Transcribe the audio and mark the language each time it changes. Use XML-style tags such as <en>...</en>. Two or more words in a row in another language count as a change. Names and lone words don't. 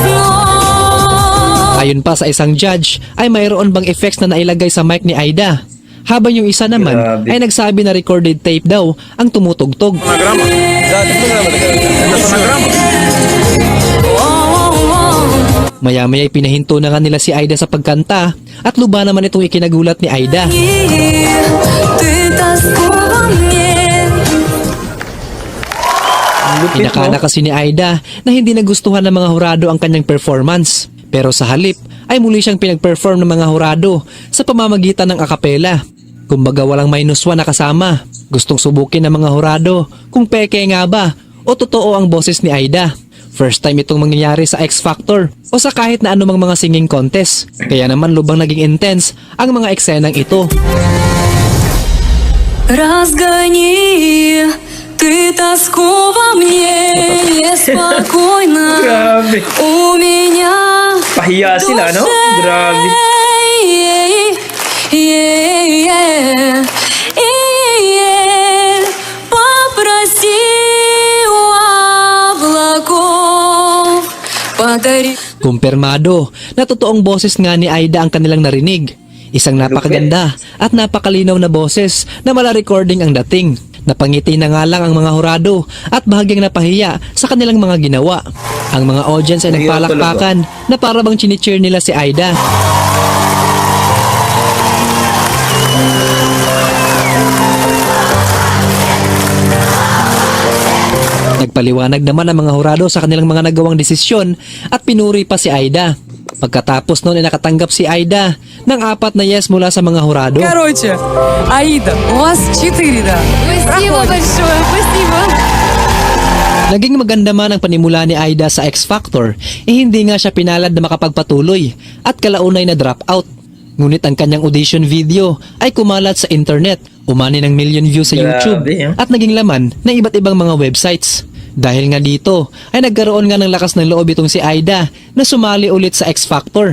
<tl>Ayon pa sa isang judge, ay mayroon bang effects na nailagay sa mic ni Aida? Habang yung isa naman Grabe. ay nagsabi na</tl> <en>recorded tape</en> <tl>daw ang tumutugtog. Maya-maya pinahinto na nga nila si Aida sa pagkanta at luba naman itong ikinagulat ni Aida.</tl> <ru>Ты тоску во мне.</ru> <tl>Lupit, Inakala no? kasi ni Aida na hindi nagustuhan ng mga hurado ang kanyang performance. Pero sa halip ay muli siyang pinag-perform ng mga hurado sa pamamagitan ng akapela. Kumbaga walang -1 na kasama. Gustong subukin ng mga hurado kung peke nga ba o totoo ang boses ni Aida.</tl> <en>First time</en> <tl>itong mangyayari sa X Factor o sa kahit na anumang mga</tl> <en>singing contest.</en> <tl>Kaya naman lubang naging intense ang mga eksenang ito.</tl> <ru>Разгони ты тоску во мне, неспокойно</ru> <tl>Grabe.</tl> <ru>у меня</ru> <tl>Pahiya sila, no? Grabe.</tl> <ru>Попроси у облаков подари.</ru> <tl>Kumpirmado na totoong boses nga ni Aida ang kanilang narinig. Isang napakaganda at napakalinaw na boses na mala recording ang dating. Napangiti na nga lang ang mga hurado at bahagyang napahiya sa kanilang mga ginawa. Ang mga audience ay Ayaw nagpalakpakan na para bang chinicheer nila si Aida. Nagpaliwanag naman ang mga hurado sa kanilang mga nagawang desisyon at pinuri pa si Aida. Pagkatapos noon ay nakatanggap si Aida ng 4 na yes mula sa mga hurado.</tl> <ru>Короче, Аида, у вас 4, да? Спасибо большое, спасибо.</ru> <tl>Naging maganda man ang panimula ni Aida sa X Factor, hindi nga siya pinalad na makapagpatuloy at kalaunay na drop out. Ngunit ang kanyang audition video ay kumalat sa internet, umani ng</tl> <en>million views</en> <tl>sa Grabe, YouTube ah. at naging laman ng iba't ibang mga websites. Dahil nga dito ay nagkaroon nga ng lakas ng loob itong si Aida na sumali ulit sa X Factor.</tl>